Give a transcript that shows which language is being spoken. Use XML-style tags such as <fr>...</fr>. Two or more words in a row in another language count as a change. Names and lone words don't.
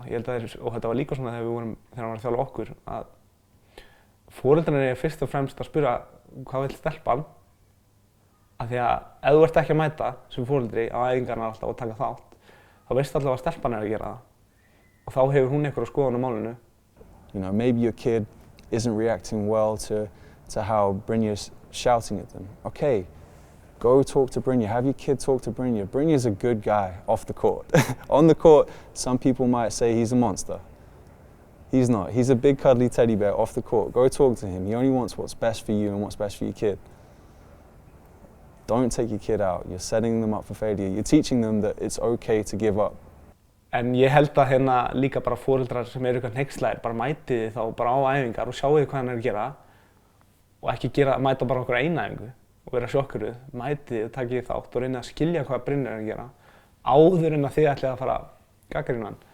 <is>Ég held að og þetta var líka svona þegar hann var að þjálfa okkur að foreldrarnir er fyrst og fremst að spyrja hvað vill stelpan af því að ef þú ert ekki að mæta sem foreldri á æfingarnar alltaf og taka þátt þá veistu alltaf að stelpan er að gera það og þá hefur hún einhverja skoðun á málinu.</is> <en>Maybe your kid isn't reacting well to how Brynjar's shouting at them. Okay, go talk to Brynjar. Have your kid talk to Brynjar. Brynjar's a good guy off the court. On the court, some people might say he's a monster. He's not. He's a big cuddly teddy bear off the court. Go talk to him. He only wants what's best for you and what's best for your kid. Don't take your kid out. You're setting them up for failure. You're teaching them that it's okay to give up.</en> <is>En ég held að líka bara foreldrar sem eru eitthvað hneykslæðir bara mætið þá bara á æfingar og sjáu hvað hann er að gera og ekki mæta bara okkur eina æfingu og vera sjokkuruð, mætið og takið þátt og reyna að skilja hvað Brynjar er að gera áður en að þið ætlið að fara að gagnrýna hann.</is>